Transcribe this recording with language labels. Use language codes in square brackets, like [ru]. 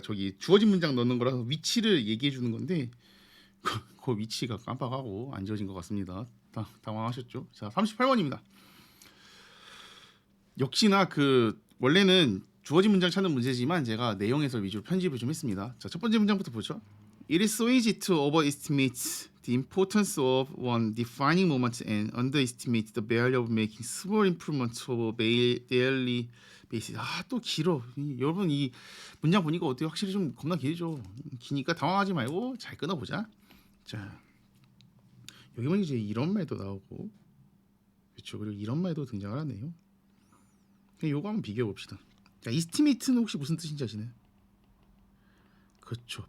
[ko] 저기 주어진 문장 넣는 거라서 위치를 얘기해 주는 건데 그 위치가 깜빡하고 안 지워진 것 같습니다. 당황하셨죠? 자, 38번입니다. 역시나 그 원래는 주어진 문장 찾는 문제지만 제가 내용에서 위주로 편집을 좀 했습니다. 자, 첫 번째 문장부터 보죠. [en] It is so easy to overestimate the importance of one defining moment and underestimate the value of making small improvements over daily basis. [ko] 또 길어. 여러분 이 문장 보니까 어때요? 확실히 좀 겁나 길죠. 기니까 당황하지 말고 잘 끊어보자. 자, 여기 보면 이제 이런 말도 나오고 그렇죠. 그리고 이런 말도 등장을 하네요. 요거 한번 비교해 봅시다. 자, estimate는 혹시 무슨 뜻인지 아시나요? 그렇죠.